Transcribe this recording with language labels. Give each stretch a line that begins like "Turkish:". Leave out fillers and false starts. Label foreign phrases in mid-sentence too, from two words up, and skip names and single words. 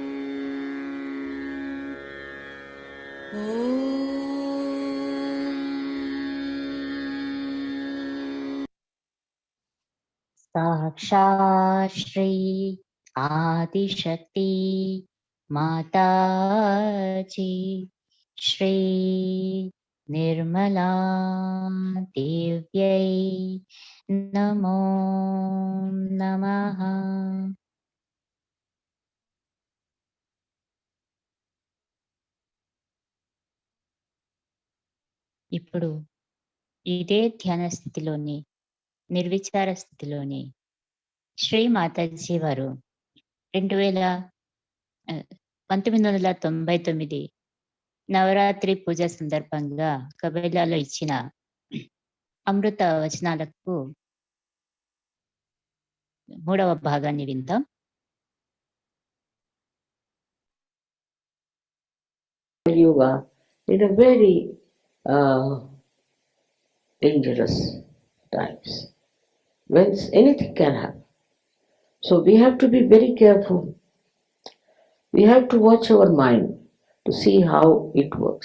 Sanskrit: साक्षात् श्री आदिशक्ति माताजी श्री निर्मला देव्यै नमो नमः।
Telugu: ఇప్పుడు ఇదే ధ్యాన స్థితిలోని నిర్విచార స్థితిలోని శ్రీ మాతాజీ వారు 1999 నవరాత్రి పూజ సందర్భంగా కబేలాలో ఇచ్చిన అమృత వచనాలకు 3వ భాగాన్ని విందాం.
English: Yoga in a very dangerous times when anything can happen. So we have to be very careful. We have to watch our mind to see how it works.